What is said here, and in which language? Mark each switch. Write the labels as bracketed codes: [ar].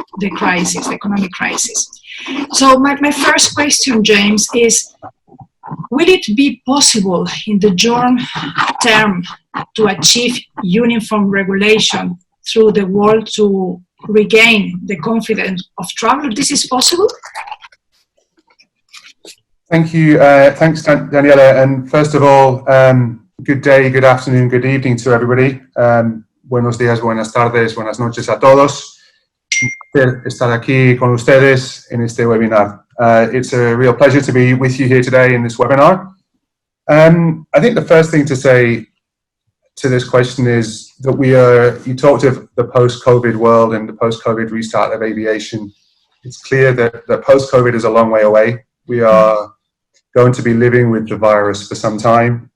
[en] the crisis, the economic crisis. So my first question, James, is, will it be possible in the long term to achieve uniform regulation through the world to regain the confidence of travelers? This is possible? Thank you. Thanks, Daniela. And first of all, good day, good afternoon, good evening to everybody. [es] Buenos días, buenas tardes, buenas noches a todos. Estar aquí con ustedes en este webinar. [en] It's a real pleasure to be with you here today in this webinar. I think the first thing to say to this question is that you talked of the post-COVID world and the post-COVID restart of aviation. It's clear that post-COVID is a long way away. We are going to be living with the virus for some time.